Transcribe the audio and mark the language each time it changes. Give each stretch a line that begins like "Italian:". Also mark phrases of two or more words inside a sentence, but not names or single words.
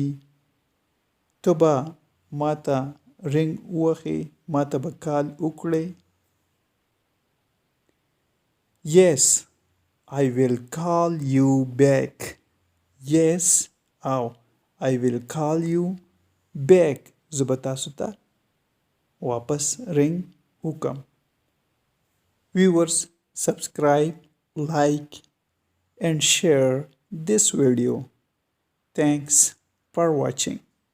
Pashto: ته به ما ته رنګ ووهې. ما ته به کال وکړې.
English: Yes, I will call you back. Yes, او I will call you back.
Pashto: زه به تاسو ته واپس رنګ وکم.
English: Viewers, subscribe, like and share this video. Thanks for watching.